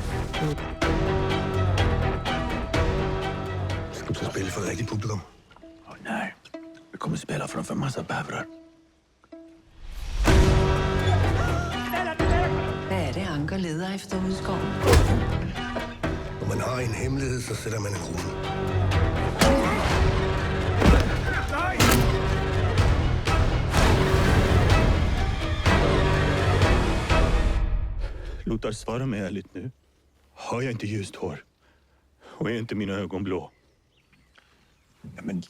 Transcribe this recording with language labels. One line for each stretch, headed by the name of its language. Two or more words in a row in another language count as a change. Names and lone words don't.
Danish: Skal du så spille for et rigtigt publikum? Nej. Vi kommer til spille for en
Swedish: massa bävrar.
Danish: Hvad er det, Anker leder efter ude i skoven? Når man har en hemmelighed, så sætter man en krone.
Swedish: Lothar, svara mig ärligt nu. Har jag inte ljust hår? Och är inte mina ögon blå?